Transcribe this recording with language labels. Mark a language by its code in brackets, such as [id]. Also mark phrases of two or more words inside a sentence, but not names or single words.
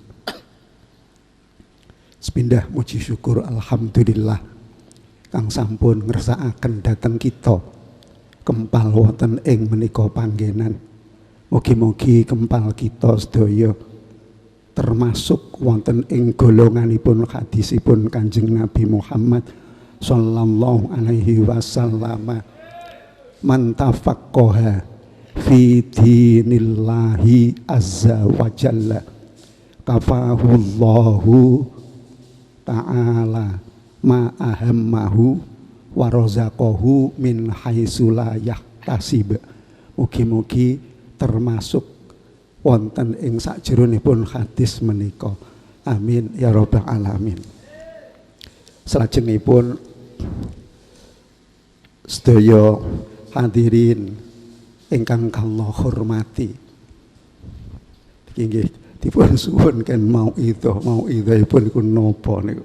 [jv] Sepindah muji syukur alhamdulillah kang sampun ngersakaken dhateng kita kempal wonten ing menika panggenan. Mugi-mugi kempal kita sedaya termasuk wonten ing golonganipun hadisipun Kanjeng Nabi Muhammad [ar] صَلَّى اللهُ عَلَيْهِ وَسَلَّمَ، مَنْ تَفَقَّهَ فِي دِينِ اللهِ عَزَّ وَجَلَّ كَفَاهُ اللهُ تَعَالَى مَا أَهَمَّهُ وَرَزَقَهُ مِنْ حَيْثُ لَا يَحْتَسِبُ. [jv] Mugi-mugi termasuk wonten ing sakjeronipun hadis menika. [ar] آمِين يَا رَبَّ العَالَمِين. [jv] Salajengipun sedaya hadirin ingkang kula hormati, nggih dipun suwunken mauidhahipun iku napa niku.